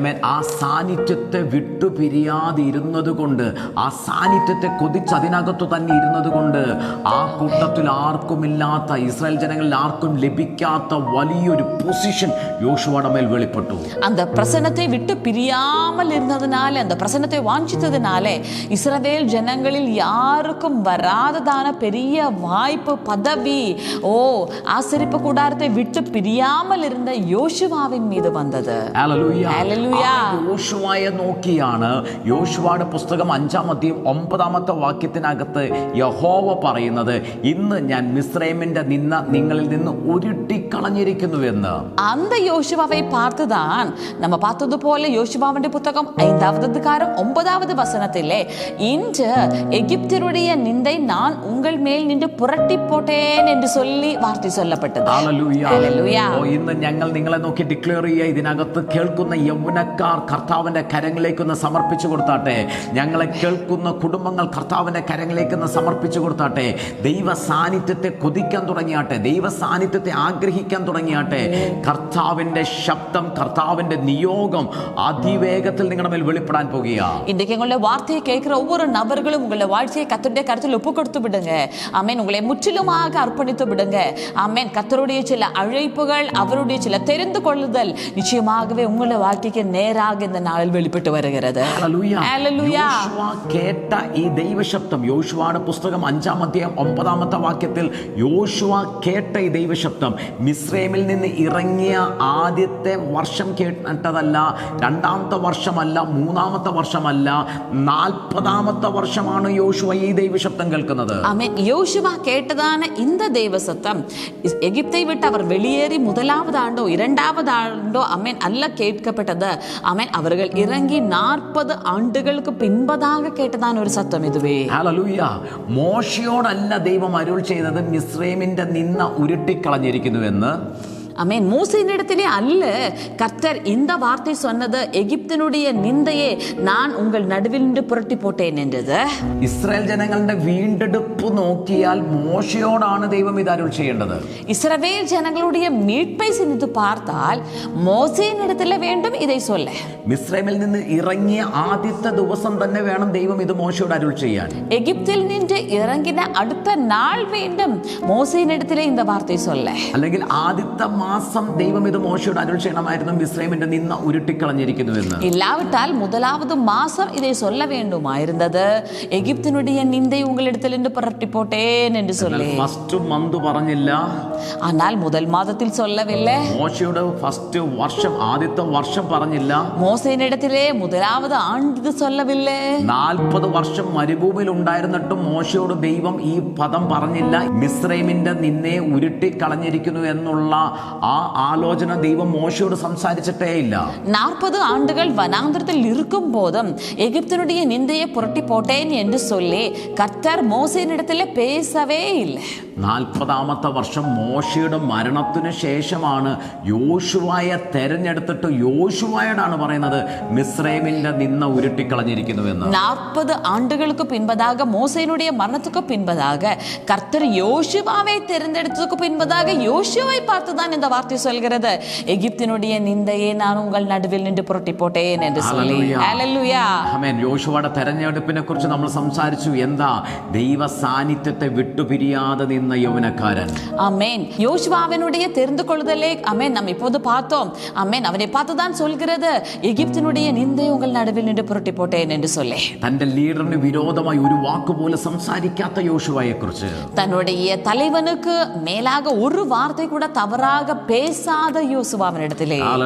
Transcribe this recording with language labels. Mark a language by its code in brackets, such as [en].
[ml] ആ സാന്നിധ്യത്തെ വിട്ടു പിരിയാതിരുന്നത് കൊണ്ട്, ആ സാന്നിധ്യത്തെ കൊതിച്ച് അതിനകത്തു തന്നെ ഇരുന്നത് കൊണ്ട്, ആ കൂട്ടത്തിൽ ആർക്കുമില്ലാത്ത, ഇസ്രായേൽ ജനങ്ങളിൽ ആർക്കും ലഭിക്കാത്ത വലിയൊരു പൊസിഷൻ യോശുവയുടെ മേൽ വെളിപ്പെട്ടു. [ta] அந்த பிரசன்னத்தை விட்டு பிரியாமல் இருந்ததனால, அந்த பிரசன்னத்தை வாஞ்சித்து இஸ்ரவேல் ஜனங்களில் யாருக்கும் வராததான பெரிய வாய்ப்பு, பதவி, ஆசரிப்பு கூடாரத்தை விட்டு பிரியாமல் இருந்த யோசுவாவின் மீது வந்தது. [ml] യോശുവയെ നോക്കിയാണ് യോശുവയുടെ പുസ്തകം 5-ാം അധ്യായം 9-ാമത്തെ വാക്യത്തിനകത്ത് യഹോവ പറയുന്നത്, ഇന്ന് ഞാൻ മിസ്രൈമിന്റെ നിന്ന നിങ്ങളിൽ നിന്ന് ഉരുട്ടിക്കളഞ്ഞിരിക്കുന്നുവെന്ന്. [ta] அந்த யோசுவாவை பார்த்துதான் நம்ம பார்த்தது போல யோசுவாவின் புத்தகம் 5வது அதிகாரம் 9வது வசனத்திலே இன்று எகிப்தியருடைய நிந்தை நான் உங்கள் மேல் நின்று புரட்டி போட்டேன் என்று சொல்லி വാർത്ത சொல்லപ്പെട്ടது. [ml] ഇന്ന് ഞങ്ങൾ നിങ്ങളെ നോക്കി ഡിക്ലെയർ ചെയ്യുക, ഇതിനകത്ത് കേൾക്കുന്ന യൗവനക്കാർ കർത്താവിന്റെ കരങ്ങളിലേക്കൊന്ന് സമർപ്പിച്ചു കൊടുത്താട്ടെ. ഞങ്ങളെ കേൾക്കുന്ന കുടുംബങ്ങൾ കർത്താവിന്റെ കരങ്ങളിലേക്കൊന്ന് സമർപ്പിച്ചു കൊടുത്താട്ടെ. ദൈവ സാന്നിധ്യത്തെ കൊതിക്കാൻ തുടങ്ങിയാട്ടെ, ദൈവ സാന്നിധ്യത്തെ ആഗ്രഹിക്കാൻ തുടങ്ങിയാട്ടെ. കർത്താവിന്റെ ശബ്ദം, കർത്താവിന്റെ നിയോഗം അതിവേഗത്തിൽ നിങ്ങളുടെ മേൽ വെളിപ്പെടാൻ പോകുക. [ta] இன்றைக்கு உங்களுடைய வார்த்தையை கேட்கிற ஒவ்வொரு நபர்களும் உங்களுடைய வாழ்க்கையை கர்த்தருடைய கருத்தில் ஒப்பு கொடுத்து விடுங்க. ஆமென். உங்களை முற்றிலுமாக அர்ப்பணித்து விடுங்க. ஆமென். கர்த்தருடைய சில அழைப்புகள், அவருடைய சில தெரிந்து கொள்ளுதல் நிச்சயமாகவே உங்களுடைய வாழ்க்கைக்கு நேராக இந்த நாளில் வெளிப்பட்டு வருகிறது. [ml] യോശുവ കേട്ട ഈ ദൈവശബ്ദം, യോശുവയുടെ പുസ്തകം 5-ാം അധ്യായം 9-ാമത്തെ വാക്യത്തിൽ യോശുവ കേട്ട ഈ ദൈവശബ്ദം മിസ്രൈമിൽ നിന്ന് ഇറങ്ങിയ ആദ്യത്തെ വർഷം കേട്ടതല്ല, 2-ാമത്തെ വർഷമല്ല, 3-ാമത്തെ വർഷമല്ല, 40-ാമത്തെ വർഷമാണ് യോശുവ ഈ ദൈവശബ്ദം കേൾക്കുന്നത്. ആമേൻ. യോശുവ കേട്ടതാണ് [ta] இந்த தேவசத்தம் எகிப்தை விட்டு அவர் வெளியேறி 1வது ஆண்டோ 2வது ஆண்டோ ஆமென் அல்ல கேட்கப்பட்டது. ஆமென். அவர்கள் இறங்கி 40 ஆண்டுகளுக்கு பின்பதாக கேட்டதான [ml] ഒരു സത്യം ഇതുവേ. ഹല്ലേലൂയ. മോശയോടല്ല ദൈവം അരുൾ ചെയ്തത് മിസ്രൈമിന്റെ നിന്ന ഉരുട്ടിക്കളഞ്ഞിരിക്കുന്നുവെന്ന്. [ta] ஆமென். மோசேயினிடத்திலே அல்ல கர்த்தர் இந்த வார்த்தை சொன்னது, எகிப்தினுடைய நிந்தையை நான் உங்கள் நடுவில் நின்று புரட்டி போட்டேன் என்றது. [ml] ഇസ്രായേൽ ജനങ്ങളുടെ വീണ്ടെടുപ്പ് നോക്കിയാൽ മോശയോടാണ് ദൈവം ഇത് അരുൾ ചെയ്യേണ്ടത്. [ta] இஸ்ரவேல் ஜனங்களுடைய மீட்பை சிந்தித்து பார்த்தால் மோசேயினிடத்திலே வேண்டும் இதை சொல்ல. [ml] മിസ്രൈമിൽ നിന്ന് ഇറങ്ങിയ ആദ്യത്തെ ദിവസം തന്നെ വേണം ദൈവം ഇത് മോശയോട് അരുൾ ചെയ്യാൻ. [ta] எகிப்தில் நின்று இறங்கின அடுத்த நாள் வேண்டும் மோசேயினிடத்திலே இந்த வார்த்தை சொல்ல. [ml] അല്ലെങ്കിൽ ആദ്യത്തെ മാസം ദൈവം ഇത് മോശയോട് അരുൾ ചെയ്യണമായിരുന്നു, മിസ്രൈമിന്റെ നിന്ന ഉരുട്ടിക്കളഞ്ഞിരിക്കുന്നുവെന്ന്. [ta] இல்லாவிட்டால் 1வது மாசம் இதை சொல்ல வேண்டுமாயிருந்தது, எகிப்தினுடைய நிந்தை உங்களிடத்தில் நின்று புரட்டி போட்டேன் என்று சொல்லி. [ml] ഫസ്റ്റ് മന്ത് പറഞ്ഞില്ല, [ta] ஆனால் முதல் மாதத்தில் சொல்லவில்லை. [ml] മോശയുടെ ഫസ്റ്റ് വർഷം, ആദ്യത്തെ വർഷം പറഞ്ഞില്ല. [ta] மோசேயினிடத்திலே 1வது ஆண்டு சொல்லவில்லை. [ml] 40 വർഷം മരുഭൂമിയിൽ ഉണ്ടായിരുന്നിട്ടും മോശയോട് ദൈവം ഈ പദം പറഞ്ഞില്ല. മിസ്രൈമിന്റെ നിന്നെ ഉരുട്ടിക്കളഞ്ഞിരിക്കുന്നു എന്നുള്ള ആ ആലോചന ദൈവം മോശയോട് സംസാരിച്ചിട്ടേ ഇല്ല. [ta] 40 ஆண்டுகள் வனாந்திரத்தில் இருக்கும் போதும் எகிப்தினுடைய நிந்தையை புரட்டி போட்டேன் என்று சொல்லி கர்த்தர் மோசேயினிடத்திலே பேசவே இல்லை. [ml] 40ാമത്തെ വർഷം മോശയുടെ മരണത്തിന് ശേഷമാണ് യോശുവയെ തെരഞ്ഞെടുത്തിട്ട് യോശുവയോടാണ് പറയുന്നത് മിസ്രൈമിന്റെ നിന്ന ഉരുട്ടിക്കളഞ്ഞിരിക്കുന്നുവെന്ന്. [ta] 40 ஆண்டுகளுக்கு பின்பதாக மோசேயினுடைய மரணத்துக்கு பின்பதாக கர்த்தர் யோசுவாவை தேர்ந்தெடுத்ததுக்கு பின்பதாக யோசுவாவை பார்த்துதான் இந்த வார்த்தை சொல்கிறது, எகிப்தினுடைய நிந்தையை நான் உங்கள் நடுவில் நின்று புரட்டி போட்டேன் என்று சொல்லி. [ml] ഹല്ലേലൂയ. ആമേൻ. യോശുവയുടെ തെരഞ്ഞെടുപ്പിനെ കുറിച്ച് നമ്മൾ സംസാരിച്ചു. എന്താ? ദൈവ സാന്നിധ്യത്തെ വിട്ടുപിരിയാതെ നിന്ന യൗവനക്കാരൻ. [ta] ஆமென். யோசுவாவினுடைய தெரிந்து கொள்ளுதலை ஆமென் நாம் இப்போது பார்த்தோம். ஆமென். அவனை பார்த்துதான் சொல்கிறது, எகிப்தினுடைய நிந்தை உங்கள் நடுவில் நின்று புரட்டி போட்டேன் என்று சொல்லி. [ml] തന്റെ ലീഡറിന് വിരോധമായി ഒരു വാക്കുപോലെ സംസാരിക്കാത്ത യോശുവയെ കുറിച്ച്, [ta] தன்னுடைய தலைவனுக்கு மேலாக ஒரு வார்த்தை கூட தவறாக பேசாத യോശുവാവിനിടത്തിലെ.